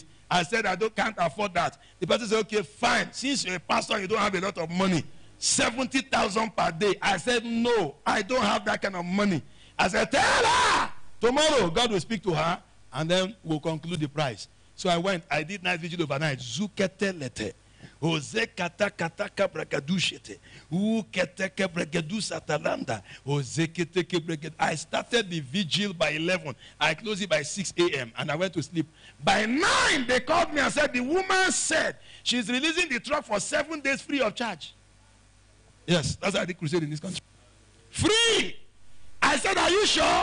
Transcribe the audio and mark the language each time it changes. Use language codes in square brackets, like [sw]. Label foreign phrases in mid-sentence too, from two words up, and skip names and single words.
[en] I said, can't afford that. The person said, okay, fine. Since you're a pastor and you don't have a lot of money, 70,000 per day. I said, no, I don't have that kind of money. I said, tell her. Tomorrow, God will speak to her, and then we'll conclude the price. So I went. I did night vigil overnight. Zukete lete. Oze kata kata kabragadushete. Ukete kebregedu satalanda. Oze kete kebreged. I started the vigil by 11. I closed it by 6 a.m. and I went to sleep. By 9, they called me and said, the woman said she's releasing the truck for 7 days free of charge. Yes, that's how I did crusade in this country. Free! I said, are you sure?